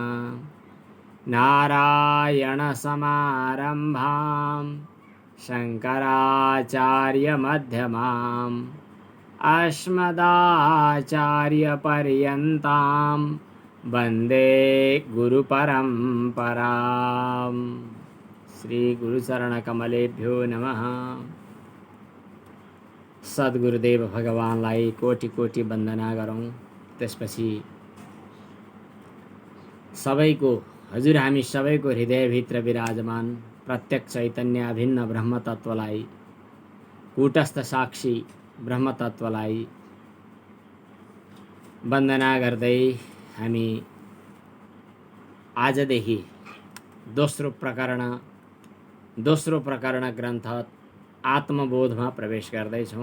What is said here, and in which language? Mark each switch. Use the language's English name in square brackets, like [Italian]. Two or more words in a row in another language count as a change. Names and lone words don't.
[Sanskrit] नारायणसमारम्भां शङ्कराचार्यमध्यमाम् अस्मदाचार्यपर्यन्तां वन्दे गुरुपरम्पराम्। श्री गुरुचरणकमलेभ्यो नमः। [Nepali] सद्गुरुदेव भगवानलाई कोटि कोटि वन्दना गरौँ। त्यसपछि सबैको हजुर हामी सबैको हृदयभित्र विराजमान प्रत्यक्ष चैतन्य अभिन्न ब्रह्म तत्त्वलाई कूटस्थ साक्षी ब्रह्म तत्त्वलाई वन्दना गर्दै हामी आजदेखि दोस्रो प्रकरण ग्रन्थ आत्मबोधमा प्रवेश गर्दैछौँ।